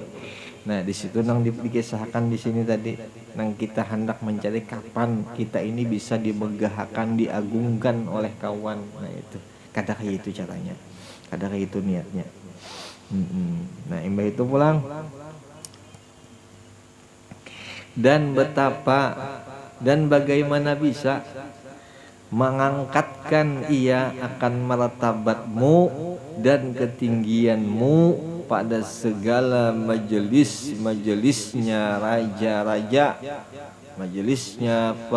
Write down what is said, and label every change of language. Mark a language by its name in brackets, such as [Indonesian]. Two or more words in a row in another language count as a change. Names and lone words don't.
[Indonesian] Nah di situ nang dikisahkan di sini tadi, nang kita hendak mencari kapan kita ini bisa dimegahkan, diagungkan oleh kawan. Nah itu Kadang kayak itu caranya, kadang kayak itu niatnya. [Banjar] Nah imbah itu pulang. [Indonesian] Dan betapa dan bagaimana bisa mengangkatkan ia akan martabatmu dan ketinggianmu pada segala majelisnya raja-raja, majelisnya